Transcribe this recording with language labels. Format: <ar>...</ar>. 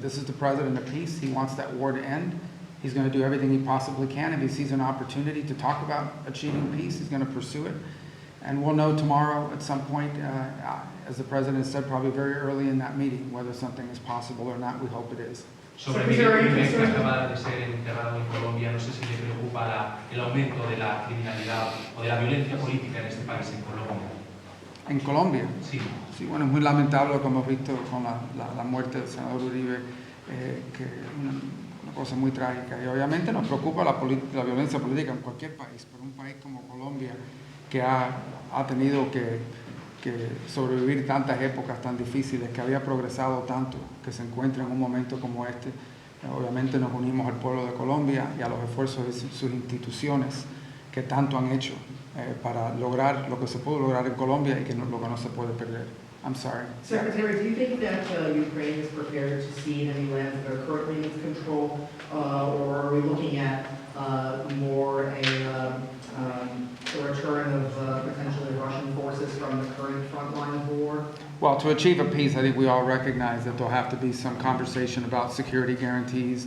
<en>This is the President of peace. He wants that war to end. He's going to do everything he possibly can. If he sees an opportunity to talk about achieving peace, he's going to pursue it. And we'll know tomorrow at some point, as the President said, probably very early in that meeting, whether something is possible or not. We hope it is.</en> <es>Sobre Miguel Núñez, que acaba de ser enterrado en Colombia, no sé si le preocupa el aumento de la criminalidad o de la violencia política en este país, en Colombia. En Colombia. Sí. Sí, bueno, es muy lamentable lo que hemos visto con la muerte del senador Uribe, que es una cosa muy trágica. Y obviamente nos preocupa la violencia política en cualquier país, pero un país como Colombia, que ha tenido que sobrevivir tantas épocas tan difíciles, que había progresado tanto, que se encuentra en un momento como este. Obviamente nos unimos al pueblo de Colombia y a los esfuerzos de sus instituciones que tanto han hecho para lograr lo que se pudo lograr en Colombia y lo que no se puede perder.</es> <en>I'm sorry. Secretary, do you think that Ukraine is prepared to cede any lands that are currently in its control, or are we looking at more a return of potentially Russian forces from the current front line of the war? Well, to achieve a peace, I think we all recognize that there'll have to be some conversation about security guarantees.</en>